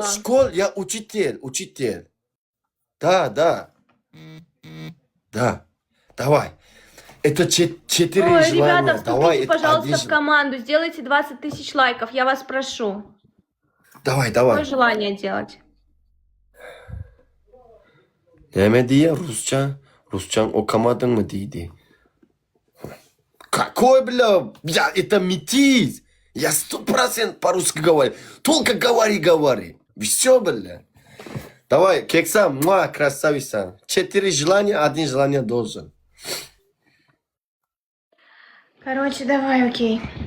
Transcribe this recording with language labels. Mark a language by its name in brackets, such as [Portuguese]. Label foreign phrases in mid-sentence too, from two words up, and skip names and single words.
[Russian] школ, я учитель. Да. Давай. Это 4 Ой, желания. ребята, Давай, вступите, это пожалуйста, один в команду, сделайте 20 тысяч лайков, я вас прошу. Давай. Какое желание делать? [Turkish] Neme diye Rusçan okumadın mı dedi. [Russian] Какой, бля? Я, это метис. Я 100% по-русски говорю. Только говори. Все, бля. Давай, кекса, красавица. 4 желания, 1 желание должен. Короче, давай, окей.